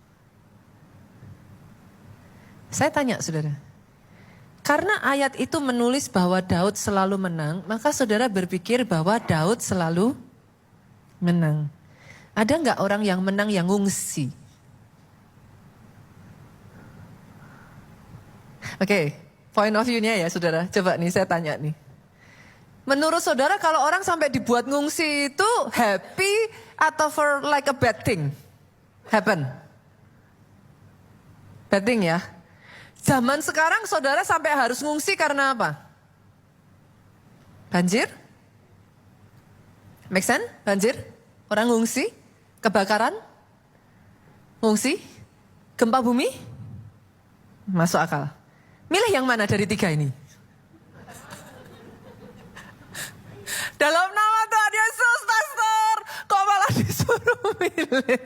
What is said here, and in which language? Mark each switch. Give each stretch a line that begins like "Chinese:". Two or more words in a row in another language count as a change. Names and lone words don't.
Indonesian: Saya tanya saudara, karena ayat itu menulis bahwa Daud selalu menang, maka saudara berpikir bahwa Daud selalu menang. Ada nggak orang yang menang yang ngungsi? Oke,
English: point of view-
Indonesian: nya ya saudara. Coba nih saya tanya nih. Menurut saudara kalau orang sampai dibuat ngungsi itu happy atau
English: for like a bad thing? Happen? Bad thing ya?
Indonesian: Zaman sekarang saudara sampai harus ngungsi karena apa? Banjir?
English: Make sense?
Indonesian: Banjir? Orang ngungsi? Kebakaran? Ngungsi? Gempa bumi? Masuk akal. Milih yang mana dari 3 ini? Dalam nama Tuhan Yesus, pastor, kok malah disuruh milih?